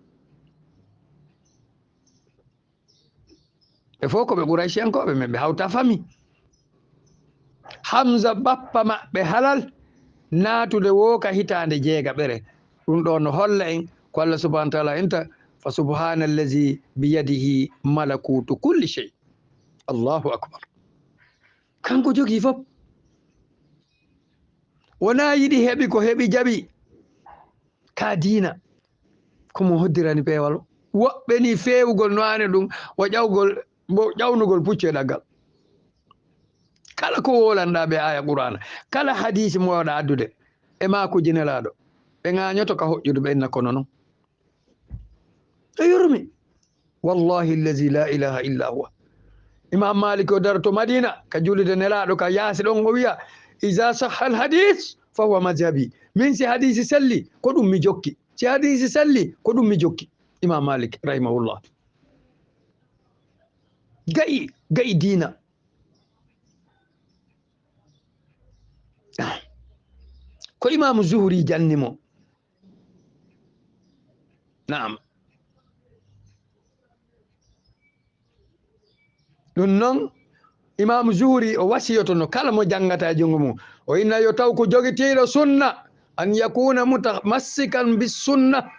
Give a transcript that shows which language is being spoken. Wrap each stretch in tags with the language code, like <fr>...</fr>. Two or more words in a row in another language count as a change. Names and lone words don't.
<ff>e fof ko ɓe Qurayciyankoɓe men ɓe hawta fami Hamza bappa maɓɓe halal natude woka hitande jeegaɓere ɗum ɗo no holla en ko Allah</ff> <ar>سبحانه وتعالى</ar> <ff>enta</ff> <ar>فسبحان الذي بيده ملكوت كل شيء الله أكبر</ar> <ff>kanko jogi fof wona yiɗi heɓi ko heɓi jaɓi ka diina komo hoddirani peewal woɓɓe ni fewugol no ani ɗum o ƴawnugol puccu e ɗaggal kala ko wolanɗa ɓe aya qur'ana kala hadisi mo waɗa addude e makuji nelaɗo ɓe ŋañoto ka hoƴƴude ɓe inna kono noon e yurmi</ff> <ar>والله الذي لا إله إلا هو</ar> <ff>Imam Malik o daroto Madina ka julide nelaɗo ka yaasi ɗon o wiya</ff> <ar>إذا صح الحديث فهو مذهبي</ar> <ff>min si hadisi selli ko ɗum mi jokki si hadisi selli ko ɗum mi jokki Imam Malik rahimahullah gayi diina ko Imam Zuhri jannimo naam ɗum noon Imam Zuhri o wasiyoto no kala mo jangata e jungo mum o inna yo taw ko jogitiɗo sunna</ff> <ar>أن يكون متمسكا بالسنة</ar>